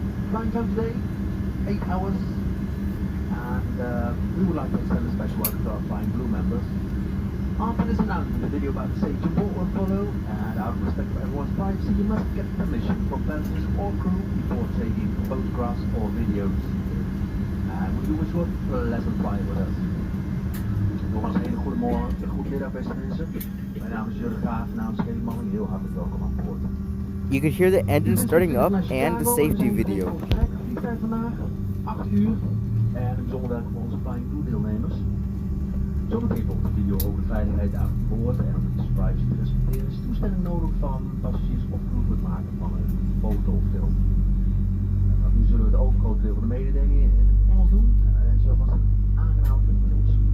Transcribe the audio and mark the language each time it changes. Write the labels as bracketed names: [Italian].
[English] Flying time today, 8 hours. And we would like to extend a special welcome to our Flying Blue members. After this announcement, the video about the safety on board will follow, and out of respect for everyone's privacy, you must get permission from passengers or crew before taking photographs or videos. We do wish you a pleasant flight with us. [Dutch] Nogmaals een hele goede morgen, een goede middag beste mensen. Mijn naam is Jurgen Graaf, namens Kellyman, jullie heel hartelijk welkom aan boord. [English] You can hear the engine starting up and the safety video. [Dutch] Vliegtijd vandaag, 8 uur. En een bijzonder welkom voor onze Flying Blue deelnemers. Zometeen volgt de video over de veiligheid aan boord en om de privacy te respecteren is toestemming nodig van passagiers of crew voor het maken van een foto of film. Nu zullen we het overgrote deel van de mededelingen in het Engels doen. En zo was het aangenaam vindt met ons.